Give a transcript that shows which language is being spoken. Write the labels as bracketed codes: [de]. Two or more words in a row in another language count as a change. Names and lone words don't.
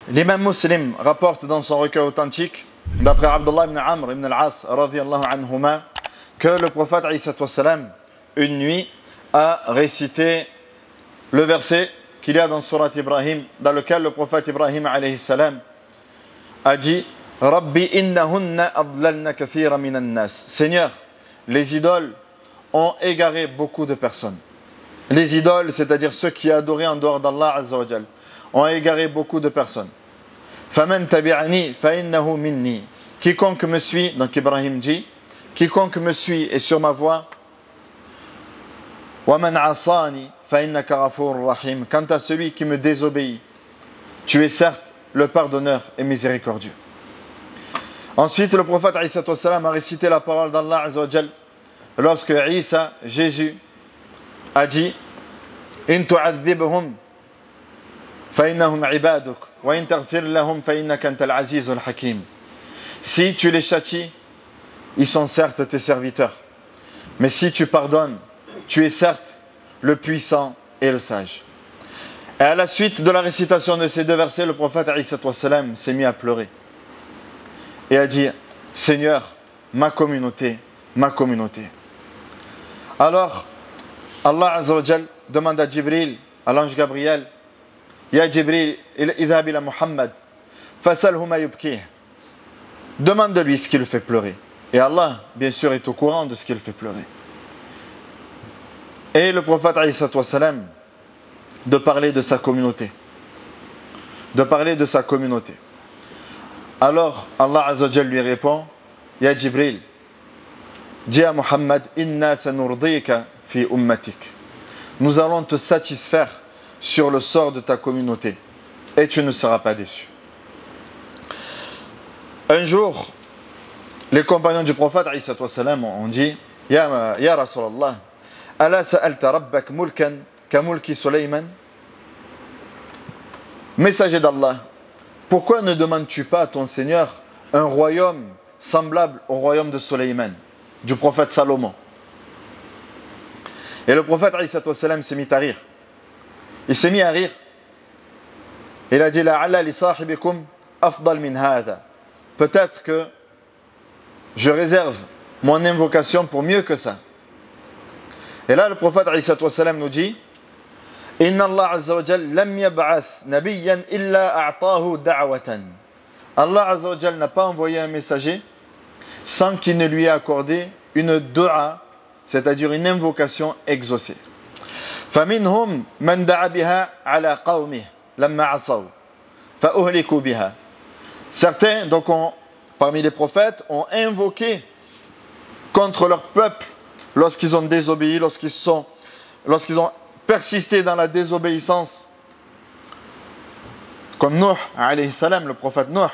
[fr] L'imam Muslim rapporte dans son recueil authentique, d'après Abdullah ibn Amr ibn al-As, [ar] رضي الله عنهما, [fr] que le prophète, [ar] عليه السلام, [fr] une nuit, a récité le verset qu'il y a dans Surat Ibrahim, dans lequel le prophète Ibrahim, [ar] عليه السلام, [fr] a dit « [ar] رب إنهن أضللن كثيرا من الناس [fr] » Seigneur, les idoles ont égaré beaucoup de personnes. Les idoles, c'est-à-dire ceux qui adoraient en dehors d'Allah [ar] عز وجل, [fr] ont égaré beaucoup de personnes. [ar] فمن تبعني فإنه مني. [fr] Quiconque me suit, donc Ibrahim dit, quiconque me suit est sur ma voie. [ar] ومن عصاني فإنك غفور رحيم. [fr] Quant à celui qui me désobéit, tu es certes le pardonneur et miséricordieux. Ensuite, le prophète Isa a récité la parole d'Allah [ar] عز وجل [fr] lorsque Isa, Jésus, a dit [ar] إن تعذبهم فإنهم عبادك وإن تغفر لهم فإنك أنت العزيز الحكيم. [fr] Si tu les châties, ils sont certes tes serviteurs. Mais si tu pardonnes, tu es certes le puissant et le sage. Et à la suite de la récitation de ces deux versets, le prophète s'est mis à pleurer et a dit Seigneur, ma communauté, ma communauté. Alors, Allah [ar] عز وجل [fr] demande à Jibril, à l'ange Gabriel, [ar] يا جبريل اذهب إلى محمد فسله ما يبكيه. [fr] Demande-lui ce qui le fait pleurer. Et Allah, bien sûr, est au courant de ce qui le fait pleurer. Et le prophète, [ar] عليه السلام, [fr] de parler de sa communauté. De parler de sa communauté. Alors, Allah [ar] عز وجل [fr] lui répond, Ya Jibril, dis à Muhammad, [ar] إنا سنرضيك في أمتك. [fr] Nous allons te satisfaire sur le sort de ta communauté et tu ne seras pas déçu. Un jour, les compagnons du prophète ont dit [ar] يا رسول الله ألا سألت ربك ملكا كملك سليمان. [fr] Messager d'Allah, pourquoi ne demandes-tu pas à ton Seigneur un royaume semblable au royaume de Sulayman, du prophète Salomon? Et le prophète s'est mis à rire. Il s'est mis à rire. Il a dit [ar] لعل لصاحبكم أفضل من هذا. [fr] Peut-être que je réserve mon invocation pour mieux que ça. Et là, le prophète nous dit [ar] إن الله عز وجل لم يبعث نبيا إلا أعطاه دعوة. [fr] Allah [ar] عز وجل [fr] n'a pas envoyé un messager sans qu'il ne lui ait accordé une dua, c'est-à-dire une invocation exaucée. [ar] فمنهم من دعا بها على قومه لما عصوا فأهلكوا بها. [fr] Certains, donc, parmi les prophètes, ont invoqué contre leur peuple lorsqu'ils ont désobéi, lorsqu'ils ont persisté dans la désobéissance. Comme Nuh, [ar] عليه السلام, [fr] le prophète Nuh.